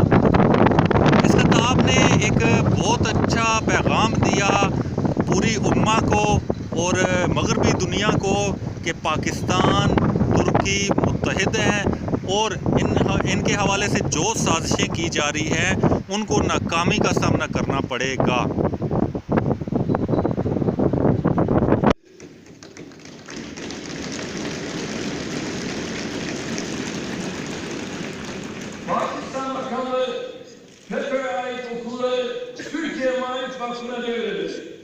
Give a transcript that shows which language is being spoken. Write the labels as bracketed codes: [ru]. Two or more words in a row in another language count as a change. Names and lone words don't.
[ur] اس خطاب نے ایک بہت اچھا پیغام دیا پوری امہ کو اور مغربی دنیا کو کہ پاکستان ترکی متحد ہیں اور ان کے حوالے سے جو سازشیں کی جا رہی ہیں ان کو ناکامی کا سامنا کرنا پڑے گا. [tr] Pakistan Bakanlığı FETÖ'ye ait okulları Türkiye Maarif Vakfı'na devredildi.